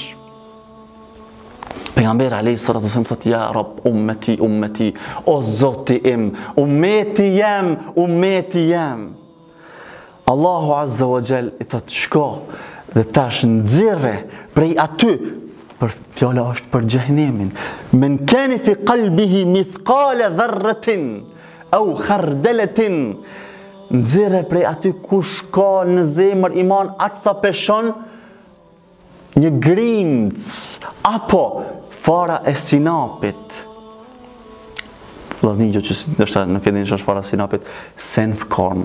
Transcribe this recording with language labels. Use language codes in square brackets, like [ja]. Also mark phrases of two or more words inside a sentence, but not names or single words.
[sq] Pejgamberi [ar] عليه الصلاة والسلام [sq] thot, [ar] يا رب أمتي أمتي, [sq] o Zoti im, ummeti jam, ummeti jam. Allahu [ar] عز وجل [sq] i thot, shko dhe tash nxirre prej aty, për fjala është për xhehenemin. [ar] من كان في قلبه مثقال ذرة أو خردلة, [sq] nxirre prej aty kush ka në zemër iman atë sa peshon një grimc apo fara e sinapit. Vllazni që ndoshta nuk e dini ç'është fara e sinapit, senfkorn.